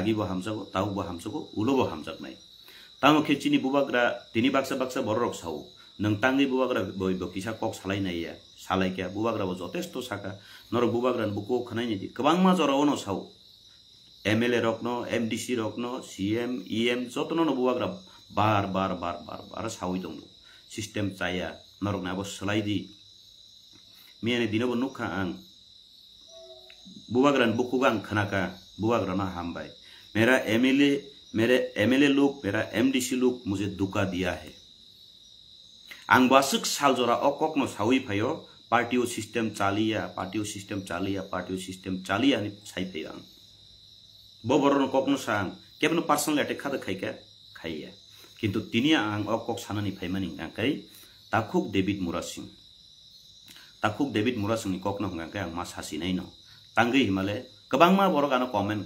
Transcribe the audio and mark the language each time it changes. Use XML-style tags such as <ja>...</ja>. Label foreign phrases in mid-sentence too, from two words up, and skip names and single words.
<trp>bo hamjago tau bo hamjago ulo bo hamjaknai tamo khechini buwagra tini baksa borok sau nang tangi buwagra boi bo kisa kok salai naiya salai kya buwagra bo jotesto saka nor buwagra buku khanai ni kabangma jora ono sau MLA rokno MDC rokno CM EM jotono no buwagra bar sawi dong system chaya norok na bo salai di miane dinobo nukha ang buwagran bukugang khanaka buwagra na hambai</trp> <hi>मेरा MLA लोग मेरा MDC लोग मुझे धोखा दिया है</hi> <trp>ang basuk sal jora okok no sawi phayo partio system chalia ni sai phayang boboron kokno sang kebno</trp> <en>personal attack</en> <trp>khada khaiya kintu tinia ang okok sanani phaimani angkai takhuk David Murasing ni kokno ngangkai ang mas hasinai no tangi himale kabangma borok ano comment</trp>